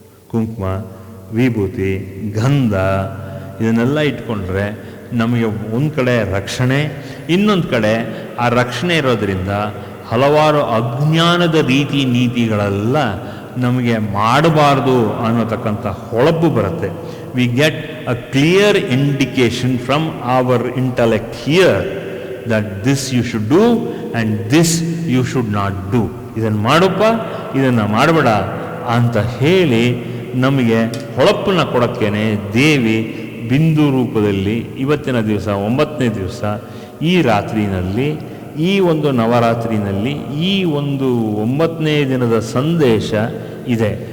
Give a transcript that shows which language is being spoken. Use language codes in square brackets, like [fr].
[kn] ಕುಂಕುಮ, ವಿಭೂತಿ, ಗಂಧ ಇದನ್ನೆಲ್ಲ ಇಟ್ಕೊಂಡ್ರೆ ನಮಗೆ ಒಂದು ಕಡೆ ರಕ್ಷಣೆ, ಇನ್ನೊಂದು ಕಡೆ ಆ ರಕ್ಷಣೆ ಇರೋದರಿಂದ ಹಲವಾರು ಅಜ್ಞಾನದ ರೀತಿ ನೀತಿಗಳೆಲ್ಲ ನಮಗೆ ಮಾಡಬಾರ್ದು ಅನ್ನೋತಕ್ಕಂಥ ಹೊಳಪು ಬರುತ್ತೆ. [en] We get a clear indication from our intellect here that this you should do and this you should not do. [kn] ಇದನ್ನು ಮಾಡಪ್ಪ, ಇದನ್ನು ಮಾಡಬೇಡ ಅಂತ ಹೇಳಿ ನಮಗೆ ಹೊಳಪನ್ನು ಕೊಡೋಕ್ಕೇನೆ ದೇವಿ ಬಿಂದು ರೂಪದಲ್ಲಿ ಇವತ್ತಿನ ದಿವಸ 9ನೇ ದಿವಸ ಈ ರಾತ್ರಿನಲ್ಲಿ, ಈ ಒಂದು ನವರಾತ್ರಿನಲ್ಲಿ, ಈ ಒಂದು 9ನೇ ದಿನದ ಸಂದೇಶ ಇದೆ.